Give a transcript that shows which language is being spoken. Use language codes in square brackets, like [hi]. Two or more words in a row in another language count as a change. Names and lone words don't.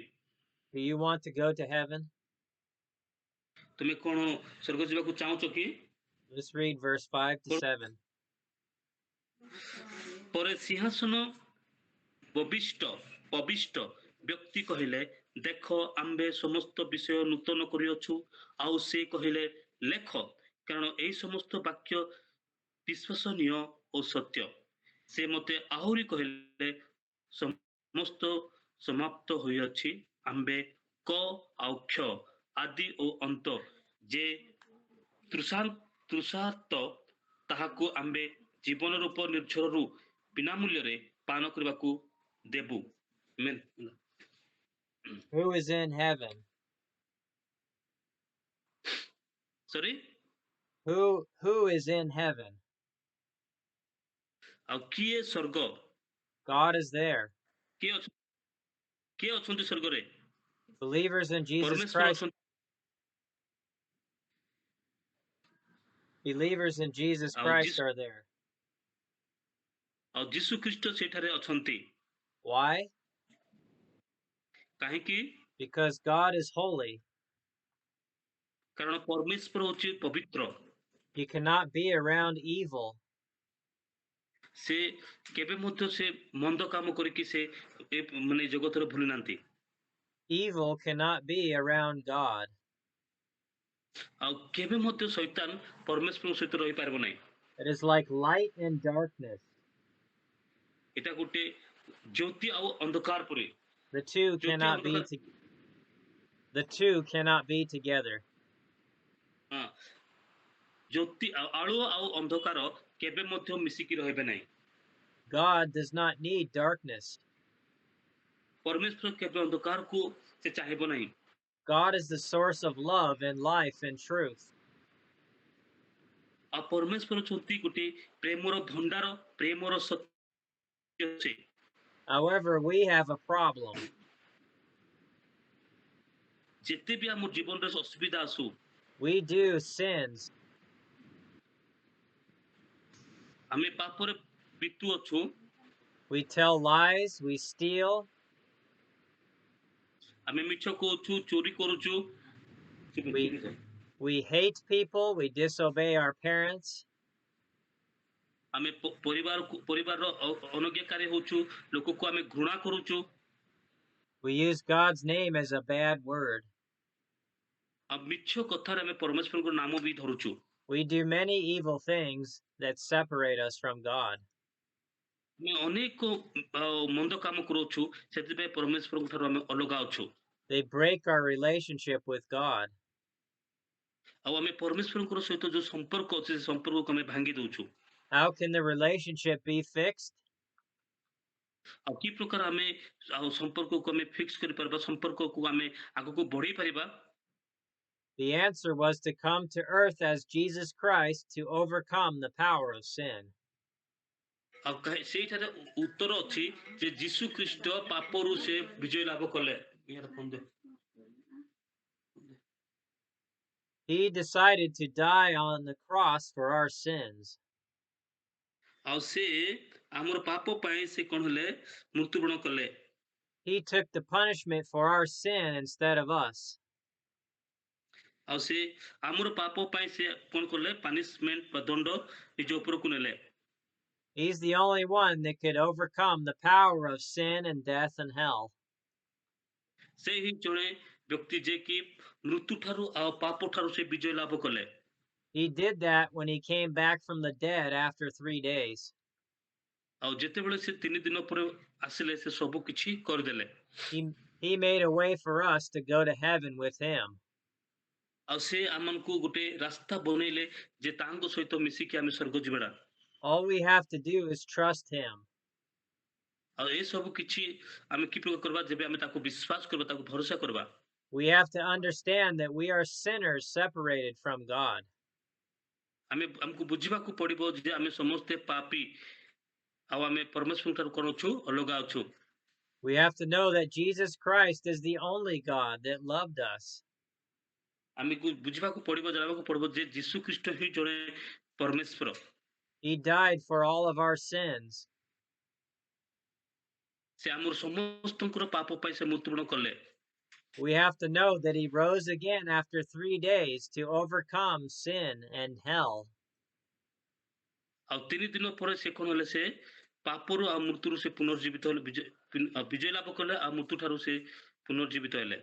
[en] Do you want to go to heaven? [or] ତୁମେ କ'ଣ ସ୍ୱର୍ଗ ଯିବାକୁ ଚାହୁଁଛ କି? [en] Let's read verse 5 to 7. [or] ପରେ ସିଂହାସନ ପବିଷ୍ଟ ବ୍ୟକ୍ତି କହିଲେ, ଦେଖ, ଆମ୍ଭେ ସମସ୍ତ ବିଷୟ ନୂତନ କରିଅଛୁ। ଆଉ ସେ କହିଲେ, ଲେଖ, କାରଣ ଏହି ସମସ୍ତ ବାକ୍ୟ ବିଶ୍ୱସନୀୟ ଓ ସତ୍ୟ। ସେ ମୋତେ ଆହୁରି କହିଲେ, ସମସ୍ତ ସମାପ୍ତ ହୋଇଅଛି। ଆମ୍ଭେ କ ଆଉ କ୍ଷ, ଆଦି ଓ ଅନ୍ତ, ଯେ ତୃଷାର୍ତ୍ତ ତାହାକୁ ଆମ୍ଭେ ଜୀବନ ରୂପ ନିର୍ଝରରୁ ବିନା ମୂଲ୍ୟରେ ପାନ କରିବାକୁ ଦେବୁ। [en] Who is in heaven? Sorry? Who is in heaven? [or] ଆଉ କିଏ ସ୍ୱର୍ଗ? [en] God is there. [or] କିଏ ଅଛନ୍ତି ସ୍ୱର୍ଗରେ? [en] Believers in Jesus Christ. Believers in Jesus Christ are there. [or] ଆଉ ଯୀଶୁ ଖ୍ରୀଷ୍ଟ ସେଠାରେ ଅଛନ୍ତି। [en] Why? [or] କାହିଁକି? [en] Because God is holy. [or] କାରଣ ପରମେଶ୍ୱର ହେଉଛି ପବିତ୍ର। [en] He cannot be around evil. [or] ସେ କେବେ ମଧ୍ୟ ସେ ମନ୍ଦ କାମ କରିକି ସେ ମାନେ ଜଗତରେ ଭୁଲି ନାହାନ୍ତି। [en] Evil cannot be around God. [or] ଆଉ କେବେ ମଧ୍ୟ ଶୈତାନ ପରମେଶ୍ୱରଙ୍କ ସହିତ ରହିପାରିବ ନାହିଁ। [en] It is like light and darkness. [or] ଏଟା ଗୋଟେ ଜ୍ୟୋତି ଆଉ ଅନ୍ଧକାର ପରି। [en] The two cannot be together. [or] ଜ୍ୟୋତି ଆଳୁଅ ଆଉ ଅନ୍ଧକାର କେବେ ମଧ୍ୟ ମିଶିକି ରହିବେ ନାହିଁ। [en] God does not need darkness. [or] ପରମେଶ୍ୱର କେବେ ଅନ୍ଧକାରକୁ ସେ ଚାହିଁବ ନାହିଁ। [en] God is the source of love and life and truth. [or] ଆଉ ପରମେଶ୍ୱର ଅଛନ୍ତି ଗୋଟେ ପ୍ରେମର ଭଣ୍ଡାର, ପ୍ରେମର ସତ୍ୟ ଅଛି। [en] However, we have a problem. [or] ଯେତେ ବି ଆମ ଜୀବନରେ ଅସୁବିଧା ଆସୁ, [en] We do sins. [or] ଆମେ ପାପରେ ପିତୁ ଅଛୁ, [en] We tell lies. We steal. [or] ଆମେ ମିଛ କହୁଛୁ, ଚୋରି କରୁଛୁ, [en] We hate people. We disobey our parents. [or] ଆମେ ପରିବାରର ଅନଜ୍ଞାକାରୀ ହଉଛୁ, ଲୋକକୁ ଆମେ ଘୃଣା କରୁଛୁ, [en] We use God's name as a bad word. [or] ଆଉ ମିଛ କଥାରେ ଆମେ ପରମେଶ୍ୱରଙ୍କ ନାମ ବି ଧରୁଛୁ। [en] We do many evil things that separate us from God. [or] ଆମେ ଅନେକ ମନ୍ଦ କାମ କରୁଛୁ, ସେଥିପାଇଁ ପରମେଶ୍ୱରଙ୍କ ଠାରୁ ଆମେ ଅଲଗା ଅଛୁ। [en] They break our relationship with God. [or] ଆଉ ଆମେ ପରମେଶ୍ୱରଙ୍କ ସହିତ ଯୋଉ ସମ୍ପର୍କ ଅଛି, ସେ ସମ୍ପର୍କକୁ ଆମେ ଭାଙ୍ଗି ଦଉଛୁ। [en] How can the relationship be fixed? [or] ଆଉ କି ପ୍ରକାର ଆମେ ଆଉ ସମ୍ପର୍କକୁ ଆମେ ଫିକ୍ସ କରିପାରିବା, ସମ୍ପର୍କକୁ ଆମେ ଆଗକୁ ବଢେଇ ପାରିବା? [en] The answer was to come to earth as Jesus Christ to overcome the power of sin. [or] ଆଉ ସେଇଠାରେ ଉତ୍ତର ଅଛି ଯେ ଯୀଶୁ ଖ୍ରୀଷ୍ଟ ପାପରୁ ସେ ବିଜୟ ଲାଭ କଲେ। [en] He decided to die on the cross for our sins. [or] ଆଉ ସେ ଆମର ପାପ ପାଇଁ ସେ କଣ ହେଲେ ମୃତ୍ୟୁବରଣ କଲେ। [en] He took the punishment for our sin instead of us. [or] ଆଉ ସେ ଆମର ପାପ ପାଇଁ ସେ କଣ କଲେ, ପାନିଶମେଣ୍ଟ ବା ଦଣ୍ଡ ନିଜ ଉପରକୁ ନେଲେ। [en] He's the only one that could overcome the power of sin and death and hell. [or] ସେ ହିଁ ଜଣେ ବ୍ୟକ୍ତି ଯେ କି ମୃତ୍ୟୁ ଠାରୁ ଆଉ ପାପ ଠାରୁ ସେ ବିଜୟ ଲାଭ କଲେ। [en] He did that when he came back from the dead after 3 days. [or] ଆଉ ଯେତେବେଳେ ସେ 3 ଦିନ ପରେ ଆସିଲେ, ସେ ସବୁ କିଛି କରିଦେଲେ। [en] He made a way for us to go to heaven with him. [or] ଆଉ ସେ ଆମକୁ ଗୋଟେ ରାସ୍ତା ବନେଇଲେ ଯେ ତାଙ୍କ ସହିତ ମିଶିକି ଆମେ ସ୍ୱର୍ଗ ଯିବା। [en] All we have to do is trust him. [or] ଆଉ ଏ ସବୁ କିଛି ଆମେ କି ପ୍ରକାର କରିବା, ଯେବେ ଆମେ ତାକୁ ବିଶ୍ୱାସ କରିବା, ତାକୁ ଭରସା କରିବା। [en] We have to understand that we are sinners separated from God. [or] ଆମକୁ ବୁଝିବାକୁ ପଡିବ ଯେ ଆମେ ସମସ୍ତେ ପାପୀ, ଆଉ ଆମେ ପରମେଶ୍ୱରଙ୍କ ଠାରୁ କଣ ଅଛୁ, ଅଲଗା ଅଛୁ। [en] We have to know that Jesus Christ is the only God that loved us. [or] ଆମକୁ ବୁଝିବାକୁ ପଡିବ, ଜାଣିବାକୁ ପଡିବ ଯେ ଯୀଶୁ ଖ୍ରୀଷ୍ଟ ହିଁ ଜଣେ ପରମେଶ୍ୱର। [en] He died for all of our sins. [or] ସେ ଆମର ସମସ୍ତଙ୍କର ପାପ ପାଇଁ ସେ ମୃତ୍ୟୁବରଣ କଲେ। [en] We have to know that he rose again after 3 days to overcome sin and hell. [or] ଆଉ 3 ଦିନ ପରେ ସେ କଣ ହେଲେ, ସେ ପାପରୁ ଆଉ ମୃତ୍ୟୁରୁ ସେ ପୁନର୍ଜୀବିତ ହେଲେ, ବିଜୟ ଲାଭ କଲେ, ଆଉ ମୃତ୍ୟୁ ଠାରୁ ସେ ପୁନର୍ଜୀବିତ ହେଲେ।